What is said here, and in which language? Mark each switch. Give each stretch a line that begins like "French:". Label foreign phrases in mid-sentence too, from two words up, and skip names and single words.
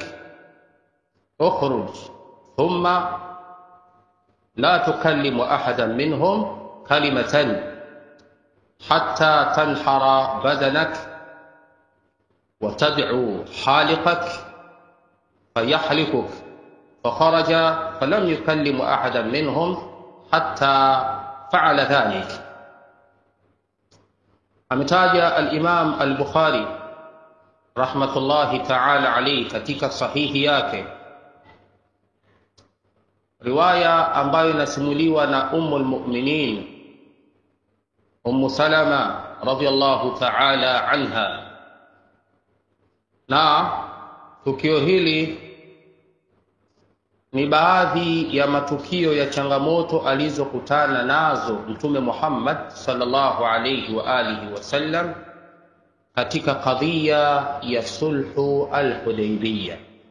Arabic: اخرج ثم لا تكلم أحدا منهم كلمة حتى تنحر بدنك وتدعو حالقك فيحلقك. فخرج فلم يكلم أحدا منهم حتى فعل ذلك.
Swahili: ametaja al-Imam al-Bukhari
Arabic: رحمة الله تعالى عليه
Swahili: katika sahihi yake riwaya ambayo inasimuliwa na Ummul Mu'minin Ummu Salama
Arabic: رضي الله تعالى عنها,
Swahili: na tukio hili ni baadhi ya matukio ya changamoto alizokutana nazo Mtume Muhammad
Arabic: صلى الله عليه وعلى آله وسلم
Swahili: katika kadhia ya sulhu al-Hudaybiyah.